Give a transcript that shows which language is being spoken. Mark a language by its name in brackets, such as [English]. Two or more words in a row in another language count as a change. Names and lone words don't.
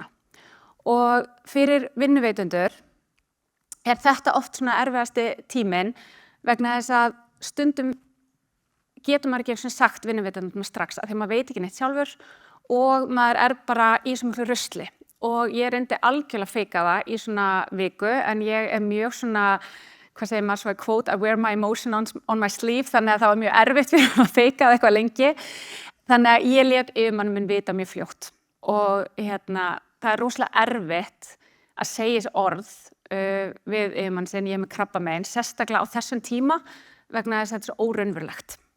[Icelandic] Og fyrir vinnuveitundur þetta oft svona erfiðasti tíminn vegna þess að stundum getur maður ekki sagt vinnuveitendum strax af því maður veit ekki neitt sjálfur og maður bara í svo miklu rusli. Og ég reyndi algjörlega að feika það í svona viku en ég mjög svona, hvað segir maður, svo að quote, [English] I wear my emotion on my sleeve, [Icelandic] þannig að það var mjög erfitt fyrir að feika það eitthvað lengi. Þannig að ég lét yfirmann minn vita mjög fljótt og það rosalega erfitt að segja þessi orð við yfirmann sinn, ég með krabbamein, sérstaklega á þessum tíma vegna þess að þetta er svo óraunverulegt.